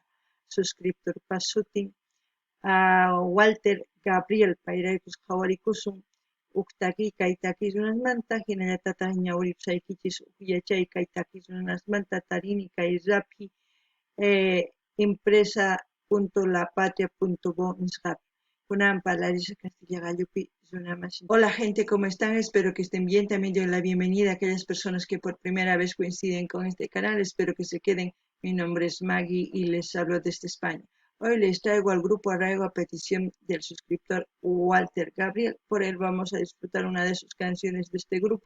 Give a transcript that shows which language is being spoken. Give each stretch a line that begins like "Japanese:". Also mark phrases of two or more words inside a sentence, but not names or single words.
Quechua: Suscriptorpas sutin Walter Gabriel payraykus qhawarikusun uk takiy kay takiq runasmanta hinallatataq ñawiripsaykichis uk yachay kay takiq runasmanta tarini kay Rappi empresa.lapatria.bo nisqapi. Kunanpa Larisa Castilla Gallupi runamasin.
Spanish: Hola gente, ¿cómo están? Espero que estén bien. También doy la bienvenida a aquellas personas que por primera vez coinciden con este canal. Espero que se queden. Mi nombre es Maggie y les hablo desde España. Hoy les traigo al grupo Arraigo a petición del suscriptor Walter Gabriel. Por él vamos a disfrutar una de sus canciones de este grupo.